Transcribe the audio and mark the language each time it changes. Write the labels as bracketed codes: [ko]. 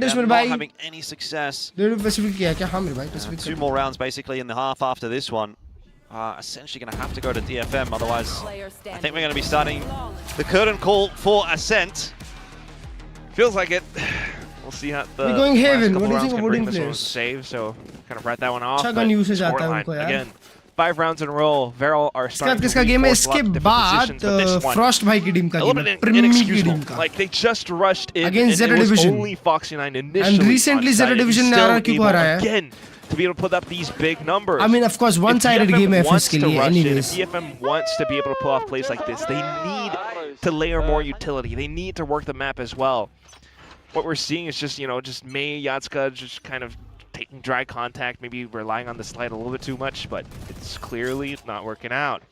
[en] They're not having any success. 2 more rounds basically in the half after this one. Essentially going to have to go to DFM, otherwise I think we're going to be starting the curtain call for Ascent. Feels like it. We'll see how the we're going Haven. What do you think of wooden players? Save, so kind of write that one off. Again, 5 rounds in a row. Veral are starting to [hi] इसका game है इसके बाद Frost भाई की team का game है, premium की team का. [en] Like they just rushed in against Zeta Division. Only Foxy9 initially. And recently [hi] Zeta Division ने RRQ को हराया [en] again to be able to put up these big numbers. [hi] I mean, of course, one-sided game है FS के लिए. [en] Anyways, if DFM wants to be able to pull off plays like this, they need to layer more utility. They need to work the map as well. What we're seeing is just, just Mei, Yatsuka just kind of taking dry contact, maybe relying on the slide a little bit too much, but it's clearly not working out.